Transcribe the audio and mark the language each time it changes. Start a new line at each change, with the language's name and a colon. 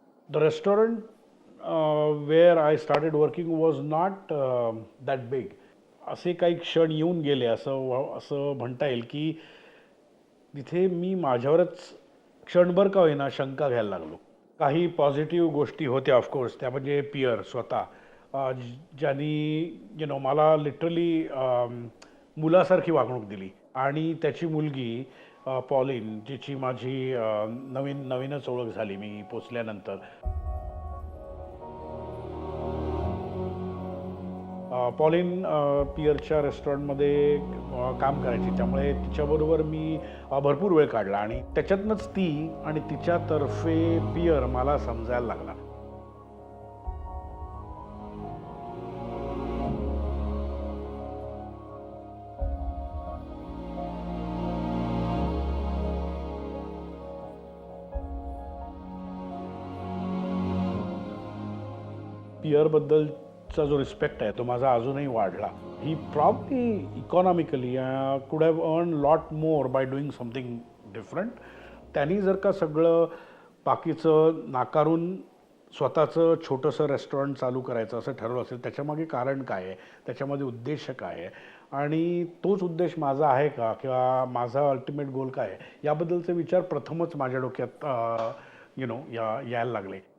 English: The restaurant where I started working was not that big.
Marathi: असे काही क्षण येऊन गेले असं म्हणता येईल की तिथे मी माझ्यावरच क्षणभर का होईना शंका घ्यायला लागलो. काही पॉझिटिव्ह गोष्टी होत्या ऑफकोर्स, त्या म्हणजे पियर स्वतः, ज्यांनी मला लिटरली मुलासारखी वागणूक दिली. आणि त्याची मुलगी पॉलिन, जिची माझी नवीनच ओळख झाली मी पोचल्यानंतर. पॉलिन पियरच्या रेस्टॉरंटमध्ये काम करायची, त्यामुळे तिच्याबरोबर मी भरपूर वेळ काढला आणि त्याच्यातनंच ती आणि तिच्यातर्फे पियर मला समजायला लागला. पियरबद्दलचा जो रिस्पेक्ट आहे तो माझा अजूनही वाढला.
English: He probably economically could have earn lot more by doing something different.
Marathi: त्यांनी जर का सगळं बाकीचं नाकारून स्वतःचं छोटंसं रेस्टॉरंट चालू करायचं असं ठरवलं असेल, त्याच्यामागे कारण काय आहे, त्याच्यामध्ये उद्देश काय आहे आणि तोच उद्देश माझा आहे का, किंवा माझा अल्टिमेट गोल काय आहे, याबद्दलचे विचार प्रथमच माझ्या डोक्यात यायला लागले.